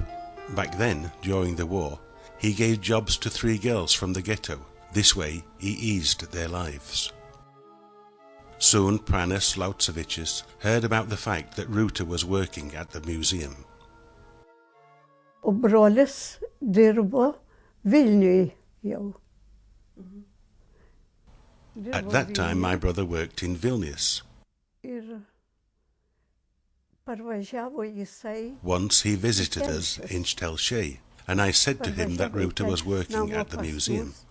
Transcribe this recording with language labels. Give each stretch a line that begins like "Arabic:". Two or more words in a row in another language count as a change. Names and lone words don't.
English: Back then, during the war, he gave jobs to 3 girls from the ghetto. This way, he eased their lives. Soon, Pranas Lautsevičius heard about the fact that Ruta was working at the museum.
Lithuanian: Og brolis dirbo Vilniui jau.
English: At that time, my brother worked in Vilnius. Once he visited us in Telšiai, and I said to him that Ruta was working at the museum.